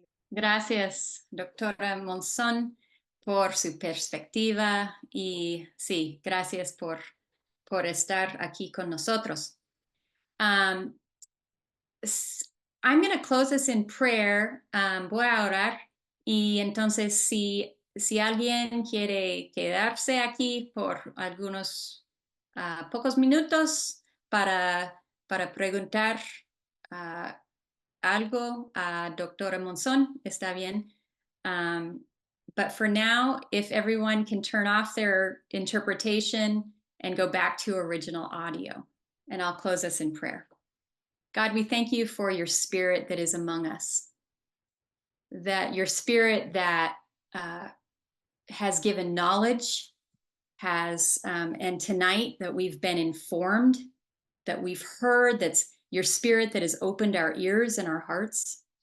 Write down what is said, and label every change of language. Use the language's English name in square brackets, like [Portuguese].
[Spanish] Gracias, doctora Monzón, por su perspectiva y sí, gracias por estar aquí con nosotros. [English] I'm going to close this in prayer. [Spanish] Voy a orar y entonces si alguien quiere quedarse aquí por algunos pocos minutos para preguntar algo a doctora Monzón, está bien. [English] But for now, if everyone can turn off their interpretation and go back to original audio, and I'll close us in prayer. God, we thank you for your spirit that is among us, that your spirit that has given knowledge, and tonight that we've been informed, that we've heard, that's your spirit that has opened our ears and our hearts.